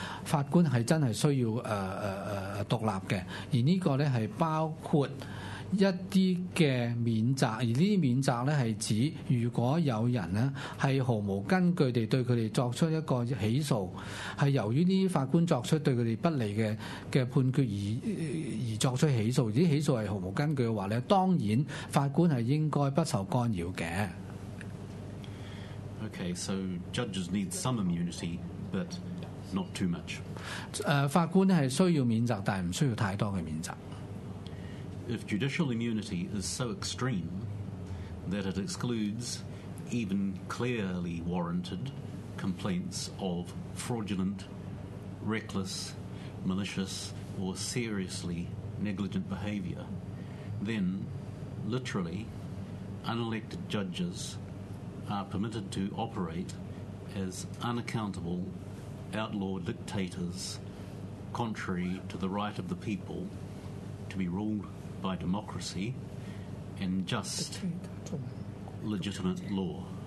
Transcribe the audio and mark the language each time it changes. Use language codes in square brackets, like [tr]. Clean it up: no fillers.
[yue] 法官係真係需要獨立嘅，而呢個咧係包括一啲嘅免責，而呢啲免責咧係指如果有人咧係毫無根據地對佢哋作出一個起訴，係由於呢啲法官作出對佢哋不利嘅判決而作出起訴，而啲起訴係毫無根據嘅話咧，當然法官係應該不受干擾嘅。 [en] Okay, so judges need some immunity, but not too much. [yue] 法官係需要免責，但係唔需要太多嘅免責。 [en] If judicial immunity is so extreme that it excludes even clearly warranted complaints of fraudulent, reckless, malicious, or seriously negligent behavior, then literally unelected judges are permitted to operate as unaccountable outlaw dictators contrary to the right of the people to be ruledby democracy and just legitimate law.